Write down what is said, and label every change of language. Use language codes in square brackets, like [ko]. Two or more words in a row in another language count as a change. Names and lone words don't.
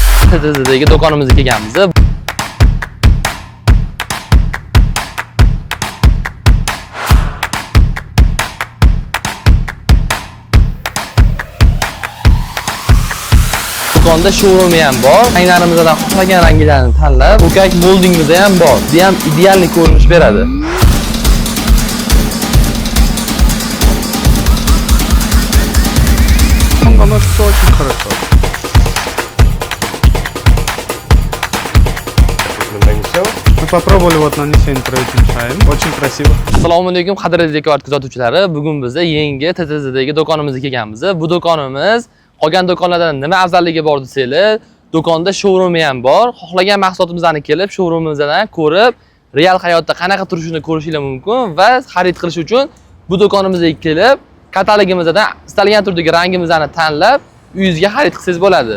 [uz] TTZdagi do'konimizga kelganmiz. Do'konda showroom ham bor. Ranglarimizdan xohlagan ranglarni tanlab, ko'kak moldingimiz ham bor. Bu ham ideal ko'rinish beradi. [ru] Носится очень хорошо. Мы попробовали вот нанесение Tradition Shine. Очень красиvo. [uz] Assalomu alaykum qadrli dekor kuzatuvchilari. Bugun biz yangi TTZdagi do'konimizga kelganmiz. Bu do'konimiz qolgan do'konlardan nima afzalligi bor desanglar, do'konda showroom ham bor. Xohlagan mahsulotimizni kelib, showroomimizdan ko'rib, real hayotda qanaqa turishini ko'rishingiz mumkin va xarid qilish uchun bu do'konimizga kelib, katalogimizdan istalgan turdagi rangimizni tanlab, uyingizga xarid qilsangiz bo'ladi.